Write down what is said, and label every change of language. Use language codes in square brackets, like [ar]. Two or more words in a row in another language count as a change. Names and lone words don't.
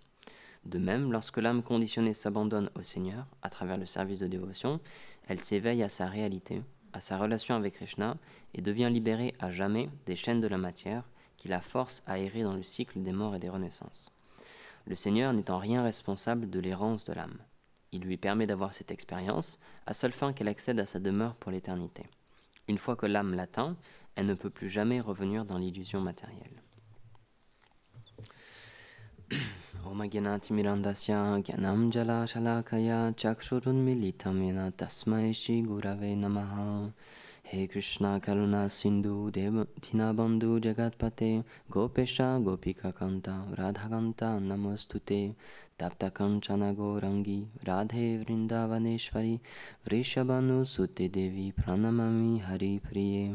[fr] De même, lorsque l'âme conditionnée s'abandonne au Seigneur à travers le service de dévotion, elle s'éveille à sa réalité, à sa relation avec Krishna et devient libérée à jamais des chaînes de la matière qui la forcent à errer dans le cycle des morts et des renaissances. Le Seigneur n'est en rien responsable de l'errance de l'âme. Il lui permet d'avoir cette expérience à seule fin qu'elle accède à sa demeure pour l'éternité. Une fois que l'âme l'atteint, elle ne peut plus jamais revenir dans l'illusion matérielle. [sa] ॐ ज्ञानति मिरन्दस्य ज्ञानं जल शलाकया चक्षुरुन मिलितं येन तस्मै श्री गुरवे नमः. हे कृष्ण करुणा सिन्धु दीनबन्धु जगत्पते गोपेश गोपिका कान्त राधाकान्त नमोस्तुते तप्त काञ्चन गौराङ्गि राधे वृन्दावनेश्वरि वृषभानु सुते देवि प्रणमामि हरि प्रिये.